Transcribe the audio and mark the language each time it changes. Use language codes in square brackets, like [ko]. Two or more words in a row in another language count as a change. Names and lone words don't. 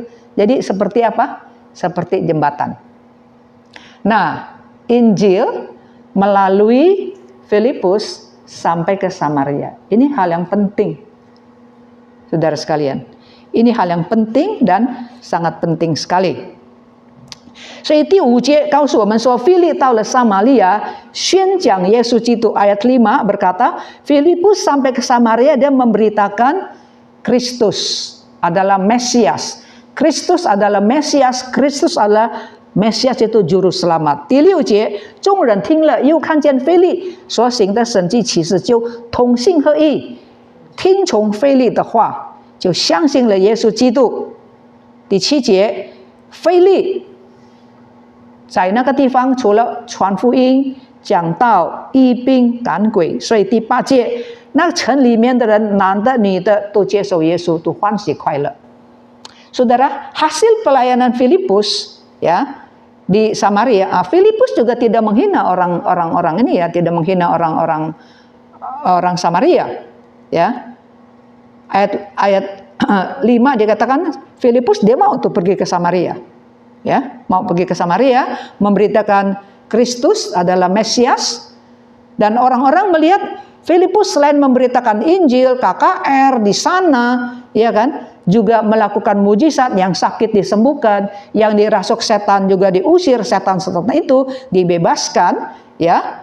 [id] Jadi seperti apa? Seperti jembatan. Nah, Injil melalui Filipus sampai ke Samaria. Ini hal yang penting, saudara sekalian. Ini hal yang penting dan sangat penting sekali. [zh] 所以第5节告诉我们说，腓力到了撒玛利亚宣讲耶稣基督。 [id] ayat 5 berkata, Filipus sampai ke Samaria dan memberitakan Kristus adalah Mesias. Kristus adalah Mesias, Kristus adalah Mesias itu juru selamat。 [zh] 第6节，众人听了，又看见腓力所行的神迹奇事，就同心合意，听从腓力的话，就相信了耶稣基督。第7节，腓力在那个地方除了传福音、讲道、医病、赶鬼，所以第8节，那城里面的人，男的、女的，都接受耶稣，都欢喜快乐。 [id] Saudara, hasil pelayanan Filipus ya di Samaria, Filipus juga tidak menghina orang-orang ini ya, tidak menghina orang Samaria ya. Ayat 5 dikatakan Filipus dia mau tuh pergi ke Samaria ya, mau pergi ke Samaria memberitakan Kristus adalah Mesias, dan orang-orang melihat Filipus selain memberitakan Injil, KKR di sana ya kan, juga melakukan mujizat, yang sakit disembuhkan, yang dirasuk setan juga diusir, setan-setan itu dibebaskan ya.